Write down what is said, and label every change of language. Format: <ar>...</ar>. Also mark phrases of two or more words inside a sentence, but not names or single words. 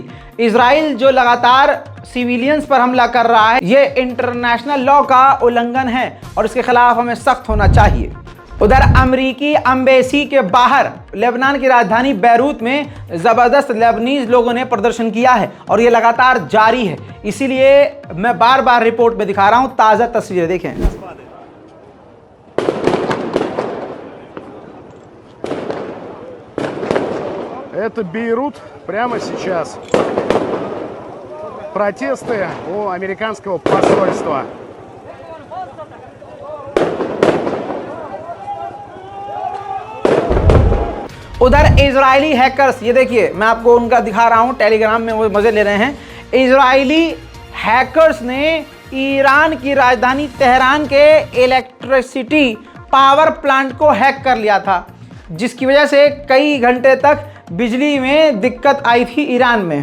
<hi>इजराइल जो लगातार सिविलियंस पर हमला कर रहा है, ये</hi> <en>international law</en> <hi>का उल्लंघन है और इसके खिलाफ हमें सख्त होना चाहिए। उधर अमरीकी एम्बेसी के बाहर लेबनान की राजधानी बैरूत में ज़बरदस्त लेबनीज लोगों ने प्रदर्शन किया है और ये लगातार जारी है, इसीलिए मैं बार बार रिपोर्ट में दिखा रहा हूँ ताज़ा तस्वीरें देखें।</hi> <ru>Это Бейрут прямо сейчас. Протесты у американского посольства.</ru> <hi>उधर इजरायली हैकर्स, ये देखिए मैं आपको उनका दिखा रहा हूँ, टेलीग्राम में वो मज़े ले रहे हैं। इजरायली हैकर्स ने ईरान की राजधानी तेहरान के</hi> <en>electricity power plant</en> <hi>को हैक कर लिया था, जिसकी वजह से कई घंटे तक बिजली में दिक्कत आई थी ईरान में।</hi>